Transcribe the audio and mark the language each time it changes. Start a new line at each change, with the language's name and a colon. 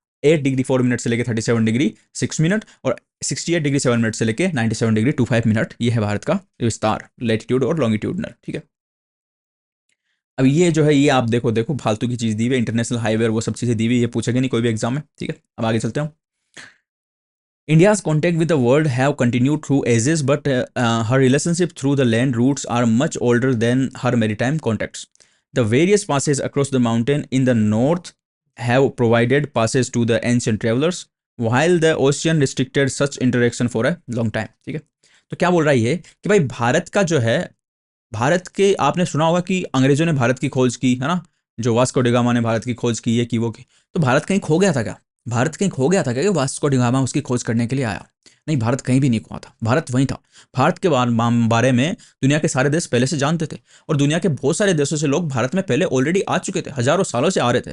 Hindi: 8 degree 4 minute से लेके 37 degree 6 minute, और 68 डिग्री 7 मिनट से लेके 97 डिग्री 25 मिनट, ये है भारत का विस्तार, लेटीट्यूड और लॉन्गिट्यूडनल, ठीक है। अब ये जो है, ये आप देखो देखो फालतू की चीज दी हुई है, इंटरनेशनल हाईवे और वो सब चीजें दी हुई, ये पूछेगा नहीं कोई भी एग्जाम में, ठीक है। अब आगे चलते हैं।
English: India's contact with the world have continued through ages, but her relationship through the land routes are much older than her maritime contacts. The various passes across the mountain in the north have provided passes to the ancient travelers, while the ocean restricted such interaction for a long time.
Hindi: ठीक है। तो क्या बोल रहा है ये कि भाई भारत का जो है, भारत के आपने सुना होगा कि अंग्रेजों ने भारत की खोज की, है ना, जो वास्को डिगामा ने भारत की खोज की, ये की वो की। तो भारत कहीं खो गया था क्या? भारत कहीं खो गया था क्या कि वास्को डिगामा उसकी खोज करने के लिए आया? नहीं, भारत कहीं भी नहीं खोआ था, भारत वहीं था। भारत के बारे में दुनिया के सारे देश पहले से जानते थे, और दुनिया के बहुत सारे देशों से लोग भारत में पहले ऑलरेडी आ चुके थे, हजारों सालों से आ रहे थे।